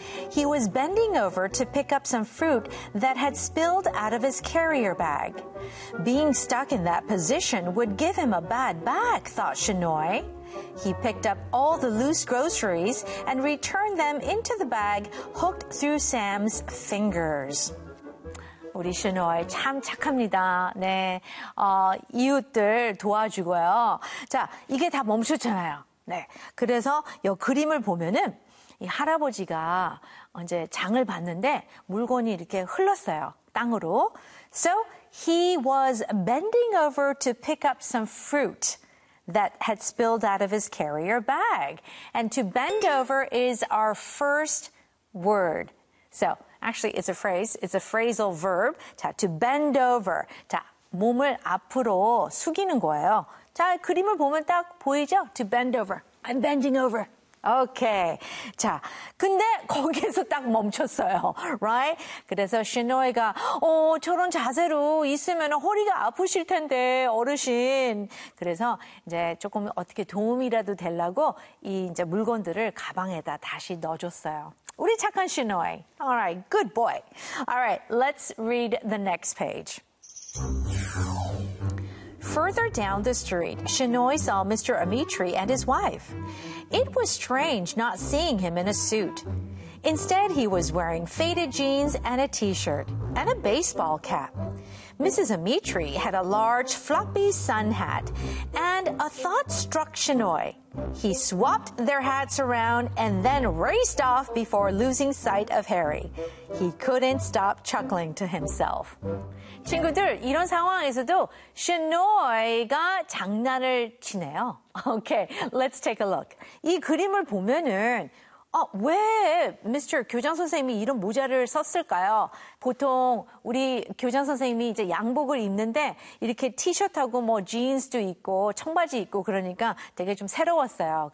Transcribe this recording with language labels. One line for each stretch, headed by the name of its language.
English: He was bending over to pick up some fruit that had spilled out of his carrier bag. Being stuck in that position would give him a bad back, thought Shinoy. He picked up all the loose groceries and returned them into the bag hooked through Sam's fingers.
Korean: 우리 시노이 참 착합니다. 네, 이웃들 도와주고요. 자, 이게 다 멈췄잖아요. 네, 그래서 이 그림을 보면은 이 할아버지가 이제 장을 봤는데 물건이 이렇게 흘렀어요. 땅으로.
English: So he was bending over to pick up some fruit that had spilled out of his carrier bag. And to bend over is our first word. So. Actually, it's a phrase. It's a phrasal verb. 자, to bend over.
Korean: 자, 몸을 앞으로 숙이는 거예요. 자, 그림을 보면 딱 보이죠?
English: To bend over. I'm bending over. Okay.
Korean: 자, 근데 거기에서 딱 멈췄어요.
English: Right?
Korean: 그래서 시노이가 저런 자세로 있으면 허리가 아프실 텐데, 어르신. 그래서 이제 조금 어떻게 도움이라도 되려고 이 이제 물건들을 가방에다 다시 넣어줬어요. 우리 착한 시노이.
English: All right, good boy. All right, let's read the next page. Further down the street, Shinoy saw Mr. Amitri and his wife. It was strange not seeing him in a suit. Instead, he was wearing faded jeans and a t-shirt and a baseball cap. Mrs. Amitri had a large floppy sun hat, and a thought struck Shinoy. He swapped their hats around and then raced off before losing sight of Harry. He couldn't stop chuckling to himself.
Korean: 친구들, 이런 상황에서도 시노이가 장난을 치네요.
English: Okay, let's take a look.
Korean: 이 그림을 보면은 왜 Mr. 교장 선생님이 이런 모자를 썼을까요? 보통 우리 교장 선생님이 이제 양복을 입는데 이렇게 티셔츠하고 뭐 진스도 있고 청바지 있고 그러니까 되게 좀 새로웠어요.